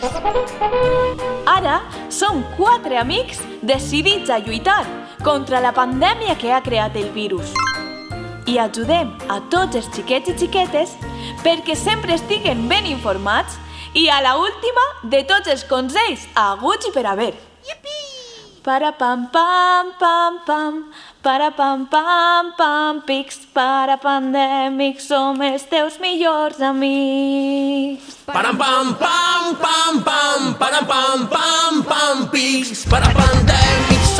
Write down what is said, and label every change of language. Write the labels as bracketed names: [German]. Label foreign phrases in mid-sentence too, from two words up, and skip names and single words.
[Catalan] Ara som 4 amics decidits a lluitar contra la pandèmia que ha creat el virus. I ajudem a tots els xiquets i xiquetes perquè sempre estiguen ben informats i a la última de tots els consells haguts i per haver. Parapam-pam-pam-pam, parapam-pam-pam, pics, parapandèmics, som els teus millors amics. Param-pam-pam-pam-pam, param-pam-pam-pam, pics, parapandèmics.